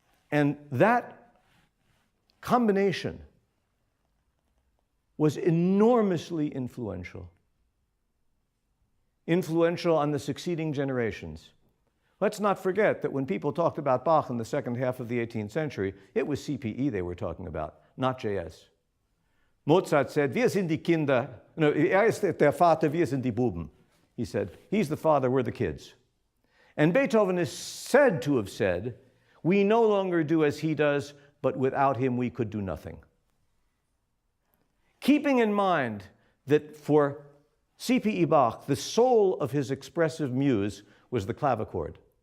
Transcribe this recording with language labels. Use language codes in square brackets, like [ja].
[en] And that combination was enormously influential on the succeeding generations. Let's not forget that when people talked about Bach in the second half of the 18th century, it was C.P.E. they were talking about, not J.S. Mozart said, [de] "Wir sind die Kinder," no, ist der Vater, wir sind die Buben. [en] He said, he's the father, we're the kids. And Beethoven is said to have said, "We no longer do as he does, but without him we could do nothing." Keeping in mind that for C.P.E. Bach, the soul of his expressive muse was the clavichord.